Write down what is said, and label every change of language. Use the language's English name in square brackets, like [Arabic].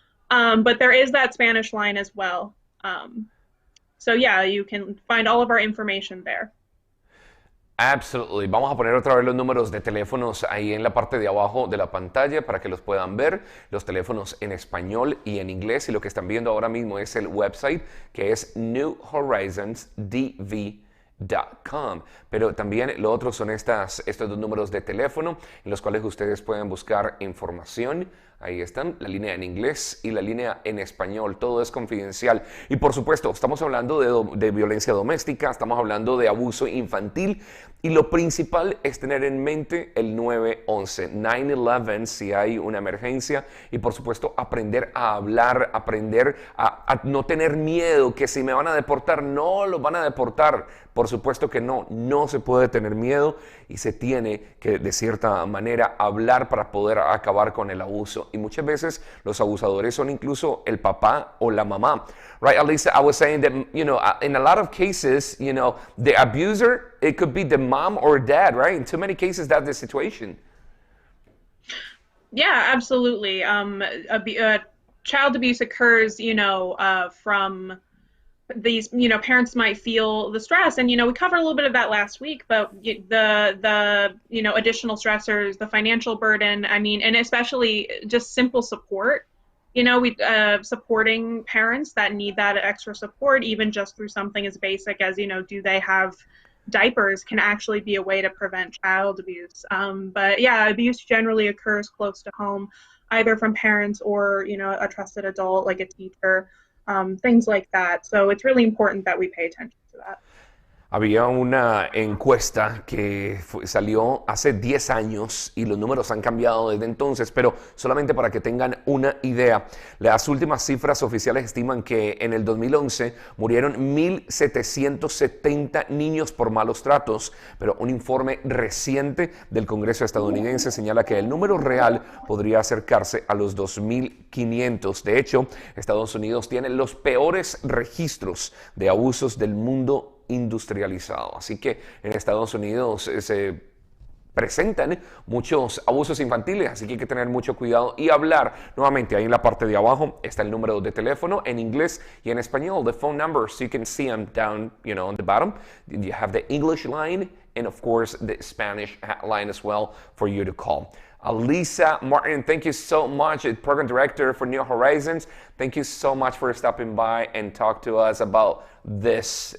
[English] But there is that Spanish line as well. Um, so yeah, you can find all of our information there. Absolutely. [Spanish] Vamos a poner otra vez los números de teléfonos ahí en la parte de abajo de la pantalla para que los puedan ver. Los teléfonos en español y en inglés. Y lo que están viendo ahora mismo es el website que es newhorizonsdv.com. Pero también lo otro son estos dos números de teléfono en los cuales ustedes pueden buscar información. Ahí están, la línea en inglés y la línea en español. Todo es confidencial. Y por supuesto, estamos hablando de violencia doméstica, estamos hablando de abuso infantil. Y lo principal es tener en mente el 911, 911 si hay una emergencia. Y por supuesto, aprender a hablar, aprender a no tener miedo, que si me van a deportar, no los van a deportar. Por supuesto que no, no se puede tener miedo y se tiene que de cierta manera hablar para poder acabar con el abuso. Y muchas veces los abusadores son incluso el papá o la mamá. [English] Right, Alisa, I was saying that, in a lot of cases, the abuser, it could be the mom or dad, right? In too many cases, that's the situation. Yeah, absolutely. Child abuse occurs, from these, parents might feel the stress, and we covered a little bit of that last week, but the additional stressors, the financial burden, I mean, and especially just simple support, we supporting parents that need that extra support, even just through something as basic as, do they have diapers, can actually be a way to prevent child abuse. But yeah, abuse generally occurs close to home, either from parents or, a trusted adult like a teacher. Things like that. So it's really important that we pay attention to that. [Spanish] Había una encuesta que salió hace 10 años y los números han cambiado desde entonces, pero solamente para que tengan una idea, las últimas cifras oficiales estiman que en el 2011 murieron 1.770 niños por malos tratos, pero un informe reciente del Congreso estadounidense señala que el número real podría acercarse a los 2.500. De hecho, Estados Unidos tiene los peores registros de abusos del mundo industrializado. Así que en Estados Unidos se presentan muchos abusos infantiles, así que hay que tener mucho cuidado y hablar. Nuevamente, ahí en la parte de abajo está el número de teléfono en inglés y en español. [English] The phone numbers, you can see them down, on the bottom. You have the English line and of course the Spanish line as well for you to call. Alisa Martin, thank you so much, Program Director for New Horizons. Thank you so much for stopping by and talk to us about this.